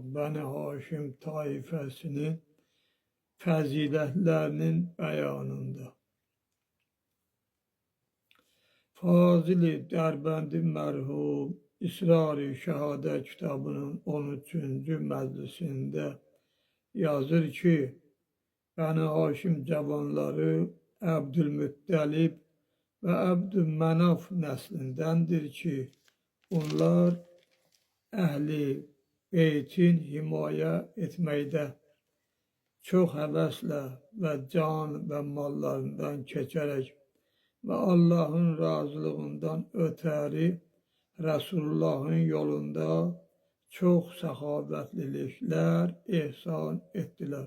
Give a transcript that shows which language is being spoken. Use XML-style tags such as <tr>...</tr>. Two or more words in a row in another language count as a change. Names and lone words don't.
<tr>Beni Haşim taifesinin faziletlerinin beyanında. Fazili Derbendi merhum İsrar-ı Şehadet kitabının 13.</tr> <az>meclisinde yazır ki, Bəni Haşim cavanları Əbdülmüttəlib ve Əbdülmənaf nəslindendir ki, onlar əhli beytin himayə etməkdə çox həvəslə və can və mallarından keçərək və Allahın razılığından ötəri Resulullahın yolunda çox səxavətliliklər ihsan etdilər.</az>